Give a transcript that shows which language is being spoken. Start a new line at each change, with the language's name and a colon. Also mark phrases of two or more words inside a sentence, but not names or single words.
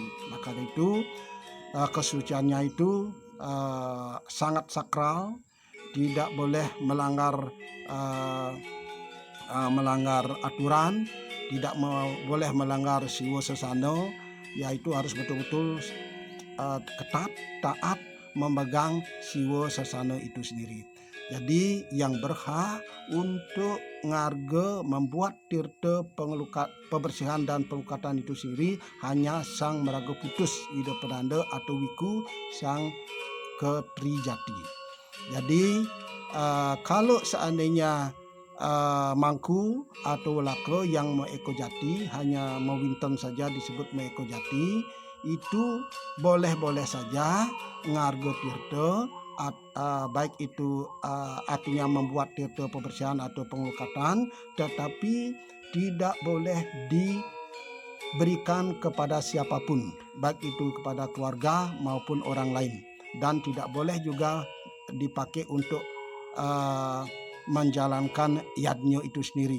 Indonesian: Maka itu kesuciannya itu sangat sakral, tidak boleh melanggar aturan, tidak boleh melanggar siwa sesana, yaitu harus betul-betul ketat, taat memegang siwa sesana itu sendiri. Jadi yang berhak untuk ngarga membuat tirta pembersihan dan pengukatan itu sendiri hanya Sang Meraga Putus Ida Pedanda atau wiku Sang Ketrijati. Jadi kalau seandainya mangku atau lake yang meeko jati, hanya mewinten saja disebut meeko jati, itu boleh-boleh saja ngargo tirta, baik itu artinya membuat tirta pembersihan atau pengelukatan, tetapi tidak boleh diberikan kepada siapapun, baik itu kepada keluarga maupun orang lain, dan tidak boleh juga dipakai untuk menjalankan yadnyo itu sendiri.